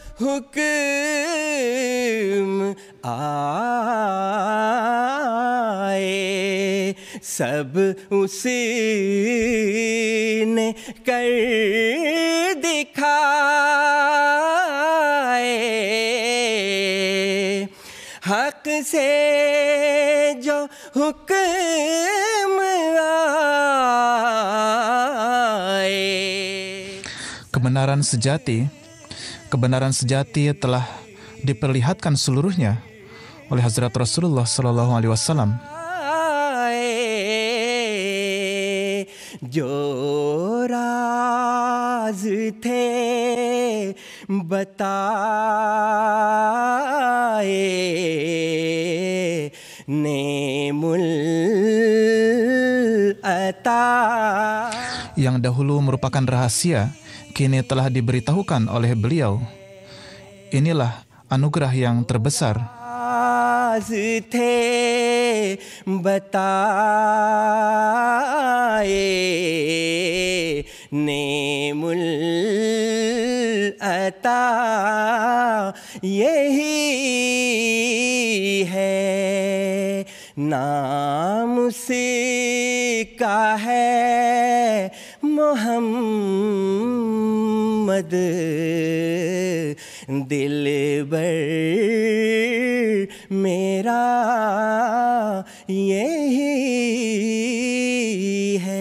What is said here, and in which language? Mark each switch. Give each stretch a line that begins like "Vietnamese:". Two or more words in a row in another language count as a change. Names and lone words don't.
Urdu: حکم آئے سب اسی نے کر دکھائے حق سے جو حکم آئے.
Indonesian: Kebenaran sejati telah diperlihatkan seluruhnya oleh Hazrat Rasulullah
Arabic: صلى الله عليه وسلم.
Urdu: جو راز تھے بتائے
Arabic: نعم العطا.
Indonesian: Yang dahulu merupakan rahasia, kini telah diberitahukan oleh beliau. Inilah anugerah yang terbesar.
Urdu: تھے بتائے نعم العطا یہی ہے نام اسی کا ہے محمد دلبر میرا یہی ہے.